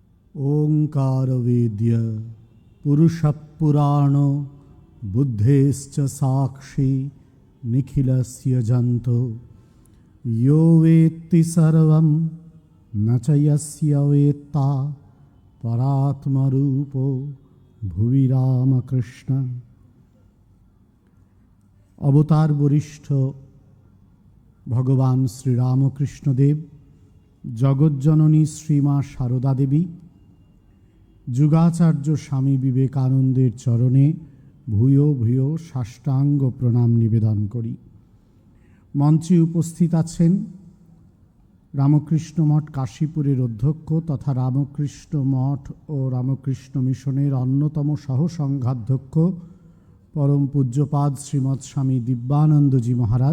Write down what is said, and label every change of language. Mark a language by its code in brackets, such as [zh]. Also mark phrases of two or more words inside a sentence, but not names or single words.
[sa] ओंकारवेद्य पुरुषपुराण बुद्धेश्च साक्षी निखिलस्य जंतो यो वेत्ति सर्वं न च यस्य वेत्ता परात्मरूपो भुवि रामकृष्ण। [bn] অবতার বরিষ্ঠ ভগবান শ্রী রামকৃষ্ণদেব, জগজ্জননী শ্রীমা শারদা দেবী, যুগাচার্য স্বামী বিবেকানন্দের চরণে ভূয়ো ভূয়ো সাষ্টাঙ্গ প্রণাম নিবেদন করি। মঞ্চে উপস্থিত আছেন রামকৃষ্ণ মঠ কাশীপুরের অধ্যক্ষ তথা রামকৃষ্ণ মঠ ও রামকৃষ্ণ মিশনের অন্যতম সহসংঘাধ্যক্ষ পরম পূজ্যপাদ শ্রীমৎ স্বামী দিব্যানন্দজি মহারাজ।